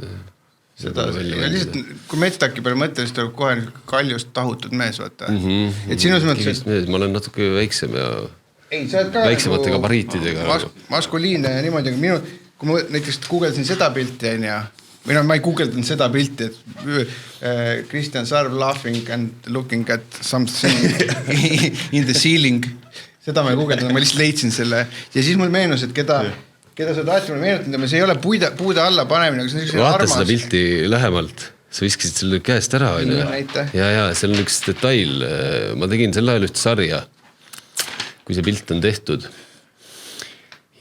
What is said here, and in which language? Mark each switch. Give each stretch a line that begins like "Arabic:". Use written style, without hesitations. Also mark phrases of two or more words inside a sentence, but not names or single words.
Estonian: Lihtsalt, kui Metstaki peale mõtlen, siis tuleb kohe kaljust tahutud mees, vaata. Et sinus mõttes... Ma olen natuke väiksem ja väiksemate gabariitidega. Maskuliinne ja niimoodi, aga kui ma näiteks guugeldasin seda pilti, või ma ei guugeldanud seda pilti, et Kristjan Sarv
English: laughing and looking at something in the ceiling.
Estonian: Seda ma ei guugeldanud, ma lihtsalt leidsin selle. Ja siis mul meenus, et keda sa tahtsid mulle meenutanud, see ei ole puude alla panemine. Vaata seda pilti lähemalt. Sa viskasid selle käest ära. Ja, seal on üks detail. Ma tegin sel ajal üht sarja, kui see pilt on tehtud.